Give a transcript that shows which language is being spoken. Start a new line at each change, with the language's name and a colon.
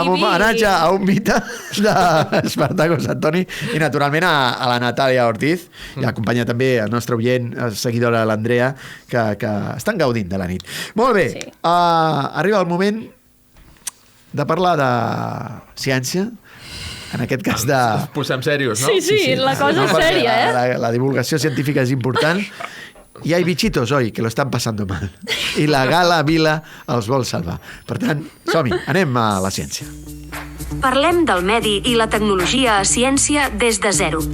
Catalan: Amb homenatge a un mite d'Espartaco Santoni i, naturalment, a la Natàlia Ortiz, i acompanya també el nostre oient, seguidora l'Andrea, que estan gaudint de la nit. Molt bé, arriba el moment de parlar de ciència, en aquest cas de... Ens posem serios, no? Sí, la cosa és sèria, La divulgació científica és important.
Spanish: Y hay bichitos hoy que lo están pasando mal.
Catalan: I la Gala Vila els vol salvar. Per tant, som-hi, anem a la ciència. Parlem del medi i la tecnologia a ciència des de zero.